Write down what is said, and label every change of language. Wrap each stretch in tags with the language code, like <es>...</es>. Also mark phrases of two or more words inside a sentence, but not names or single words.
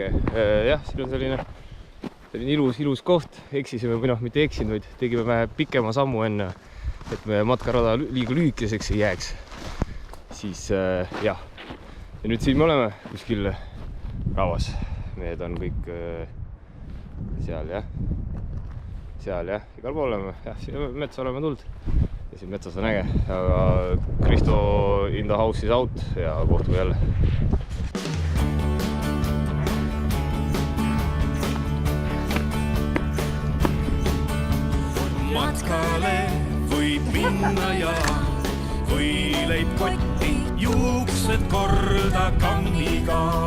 <et>Jah, siin on selline ilus koht, eksisime või noh, mitte eksinud, vaid tegime vähe pikema sammu enne, et me matkarada liiga lühikeseks ei jääks. Siis jah, ja nüüd siin me oleme kuskil Ravas. Mehed on kõik seal jah, igal pool oleme, jah, siin metsa oleme tulnud ja siin metsas on äge, aga Kristo</et> <en>in the house is out</en> <et>ja kohtume jälle. Matkale võib minna ja või leib kotti, juuksed korda kammiga.</et>